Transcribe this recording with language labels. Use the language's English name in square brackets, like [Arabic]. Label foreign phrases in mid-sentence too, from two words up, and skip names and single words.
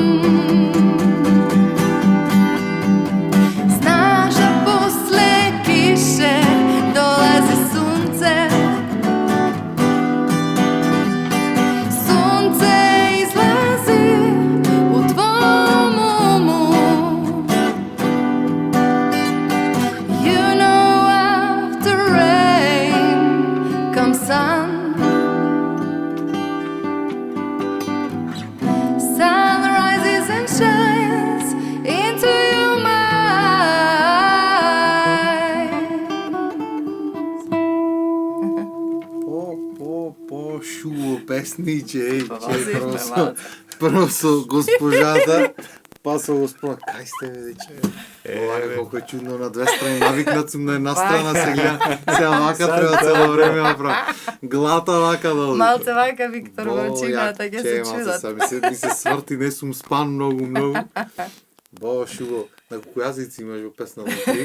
[Serbian] Знаеш, а после кише долази сонце. Сонце излази у твојом уму. [English] You know, after rain comes sun. Sun rises and shines into your mind. [Macedonian] Шуво песниче, Возивме, прво со госпожата, па со господа, кај сте бе, дече? Ова колко е чудно на две страни, навикнат сум на една страна, сега вака треба цело време да правам. Глата вака да оди. Малце вака Виктор во очината, ќе се чудат. Ми се сврти, не сум спан многу. Бо, шуво, на колку јазици имаш во песна внутри?